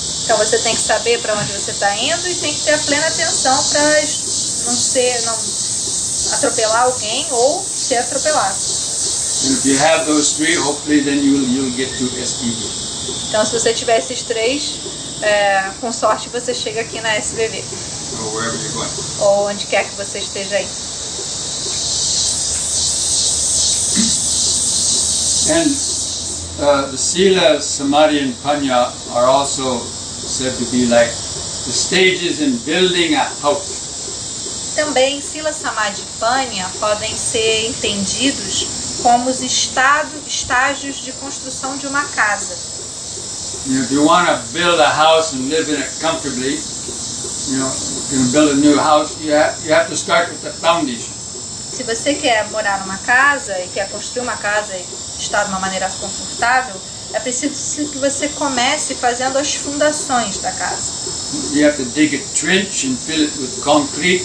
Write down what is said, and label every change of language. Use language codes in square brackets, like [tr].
[pt] Então você tem que saber para onde você está indo e tem que ter a plena atenção para não atropelar alguém ou ser atropelado. [en] And if you have those three, hopefully then you'll get to SBV. [pt] Então se você tiver esses três, com sorte você chega aqui na SBV. [en] Or wherever you're going. [pt] Ou onde quer que você esteja aí. [en] And the Sila, Samadhi, and Panya are also said to be like the stages in building a house. [pt] Também Sila, Samadhi e Panya podem ser entendidos como os estágios de construção de uma casa. [en] If you want to build a house and live in it comfortably, you can build a new house, you have to start with the foundation. [pt] Se você quer morar numa casa e quer construir uma casa e estar de uma maneira confortável, é preciso que você comece fazendo as fundações da casa. [en] You have to dig a trench and fill it with concrete.